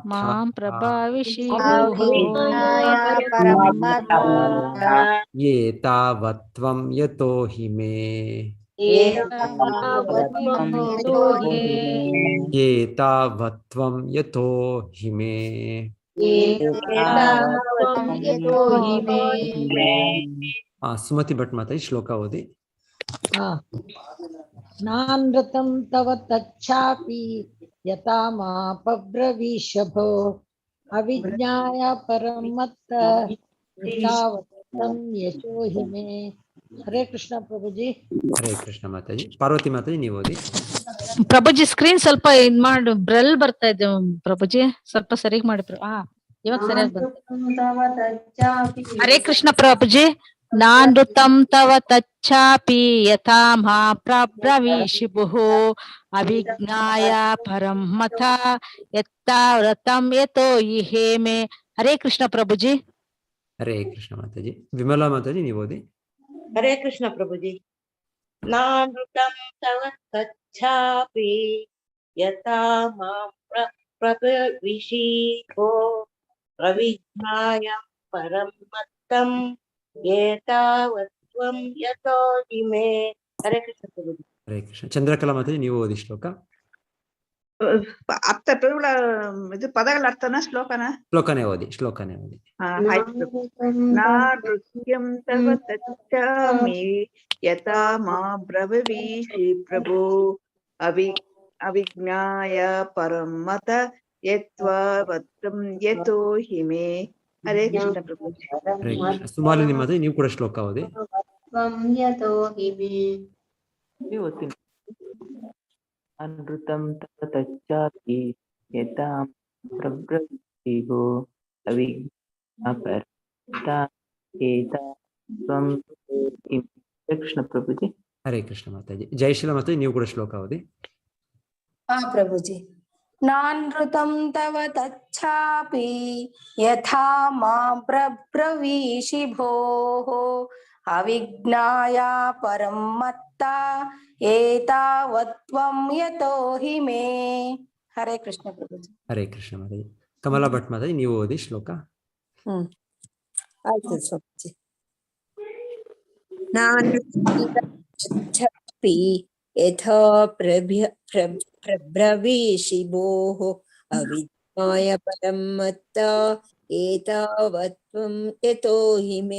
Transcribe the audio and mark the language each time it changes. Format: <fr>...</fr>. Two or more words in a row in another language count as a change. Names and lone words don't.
<sa>ಮಾಂ ಪ್ರಭಾವಿಷಿ ಏತಾವತ್ತ್ವಂ ಯತೋ ಹಿ ಮೇ ಏತಾವತ್ತ್ವಂ ಯತೋ ಹಿ ಮೇ.</sa> <kn>ಸುಮತಿ ಭಟ್ ಮಾತಾಡಿ ಶ್ಲೋಕ ಓದಿ.</kn> <sa>ನಾನೃತಂ ತವ ತಚ್ಚಾಪಿ ಯಥಾ ಮಾಪಬ್ರವೀಷಭೋ ಅವಿಜ್ಞಾಯ ಪರಮತ್ತ ಯಥಾವತ್ತಂ ಯಶೋ ಹಿ ಮೇ.</sa> <kn>ಹರೇ ಕೃಷ್ಣ ಪ್ರಭುಜಿ. ಹರೇ ಕೃಷ್ಣ ಮಾತಾಜಿ. ಪಾರ್ವತಿ ಮಾತಾಜಿ ನೀವು ಓದಿ. ಪ್ರಭುಜಿ ಸ್ಕ್ರೀನ್ ಸ್ವಲ್ಪ ಇದ್ ಮಾಡು, ಬ್ರಲ್ ಬರ್ತಾ ಇದೆ ಪ್ರಭುಜಿ, ಸ್ವಲ್ಪ ಸರಿಗ್ ಮಾಡಿ. ಇವಾಗ ಸರಿಯಾಗಿ ಬರ್ತದೆ. ಹರೇ ಕೃಷ್ಣ ಪ್ರಭುಜಿ.</kn> <sa>ನಾನೃತಂ ತವ ತಚ್ಚಾಪಿ ಯಥಾ ಮಾ ಪ್ರಬ್ರವೀಷಿ ಭುಃ ಅವಿಜ್ಞಾಯ ಪರಂ ಮತ ಯತ್ತಾವ್ರತಂ ಯತೋ ಹಿ ಮೇ.</sa> <kn>ಹರೇ ಕೃಷ್ಣ ಪ್ರಭುಜಿ. ಹರೇ ಕೃಷ್ಣ ಮಾತಾಜಿ. ವಿಮಲಾ ಮಾತಾಜಿ ನೀವು ಓದಿ. ಹರೇ ಕೃಷ್ಣ ಪ್ರಭುಜಿ.</kn> <sa>ನಾನೃತಂ ತವ ತಚ್ಚಾಪಿ ಯಥಾ ಮಾಂ ಪ್ರಬ್ರವೀಷಿ ಭೋಃ ಅವಿಜ್ಞಾಯ ಪರಂ ಮತ್ತಂ ಏತಾವತ್ತ್ವಂ ಯತೋ ಹಿ ಮೇ.</sa> <kn>ಹರೇ ಕೃಷ್ಣ ಪ್ರಭುಜಿ. ಹರೇ ಕೃಷ್ಣ. ಚಂದ್ರಕಲಾ ಮಾತಾಜಿ ನೀವು ಓದಿ ಶ್ಲೋಕ. ಅರ್ಥ ಇದು ಪದಗಳ ಅರ್ಥನ ಶ್ಲೋಕನ? ಶ್ಲೋಕನೇ ಓದಿ, ಶ್ಲೋಕನೇ ಓದಿ.</kn> <sa>ನೃತ್ಯಂ ತವ ತಚ್ಚಾಮಿ ಯಥಾ ಮಾ ಬ್ರವೀಷಿ ಪ್ರಭೋ ಅವಿಜ್ಞಾಯ ಪರಂ ಮತ ಯತ್ವಾವತ್ತಂ ಯತೋ ಹಿ ಮೇ.</sa> <kn>ಹರೇ ಕೃಷ್ಣ ಪ್ರಭು. ಹರೇ ಕೃಷ್ಣ. ಸುಮಾಲಿನಿ ಮಾತಾಜಿ ನೀವು ಕೂಡ ಶ್ಲೋಕ ಓದಿ.</kn> <sa>ಅನೃತಂ ತವ ತಚ್ಚಾಪಿ ಯಥಾ ಪ್ರಬ್ರವೀಷಿ ಭೋಃ ಅವಿಜ್ಞಾಯ ಪರಂ ಏತಾವತ್ತ್ವಂ ಯತೋ ಹಿ ಮೇ.</sa> <kn>ಹರೇ ಕೃಷ್ಣ ಪ್ರಭುಜಿ. ಹರೇ ಕೃಷ್ಣ ಮಾತಾಜಿ. ಜಯಶೀಲ ಮಾತಾಜಿ ನೀವು ಕೂಡ ಶ್ಲೋಕ ಓದಿ. ಪ್ರಭುಜಿ.</kn> <sa>ನಾನೃತಂ ತವ ತಚ್ಚಾಪಿ ಯಥಾ ಮಾಂ ಪ್ರಬ್ರವೀಷಿ ಭೋಃ ಅವಿಜ್ಞಾಯ ಪರಂ ಮತ್ತ ಏತಾವತ್ತ್ವಂ ಯತೋ ಹಿ ಮೇ.</sa> <kn>ಹರೇ ಕೃಷ್ಣ ಪ್ರಭುಜಿ. ಹರೇ ಕೃಷ್ಣ ಮಾತಾಜಿ. ಕಮಲಾ ಭಟ್ ಮಾತಾಜಿ ನೀವು ಓದಿ ಶ್ಲೋಕ. ಆಯ್ತು ಪ್ರಭುಜಿ.</kn> <sa>ನಾನೃತಂ ಯಥಾ ಪ್ರಬ್ರವೀಷಿ ಭೋಃ ಅವಿಜ್ಞಾಯ ಪರಂ ಮತ್ತ ಏತಾವತ್ತ್ವಂ ಯತೋ ಹಿ ಮೇ.</sa>